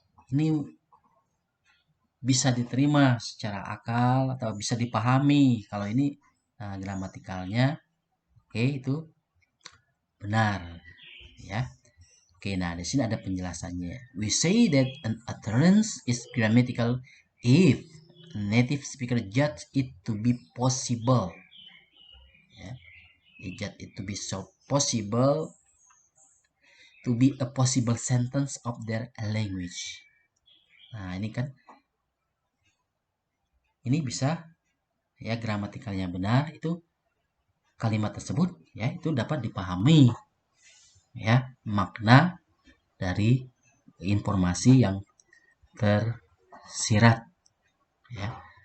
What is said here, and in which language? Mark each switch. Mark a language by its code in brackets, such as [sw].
[id] Ini bisa diterima secara akal atau bisa dipahami. Kalau ini gramatikalnya oke, itu benar ya. Oke, nah di sini ada penjelasannya. [en] We say that an utterance is grammatical if native speaker judge it to be possible. Ya. Judge it to be so possible to be a possible sentence of their language. [id] Nah, ini kan ini bisa ya gramatikalnya benar, itu kalimat tersebut ya itu dapat dipahami ya makna dari informasi yang tersirat ya.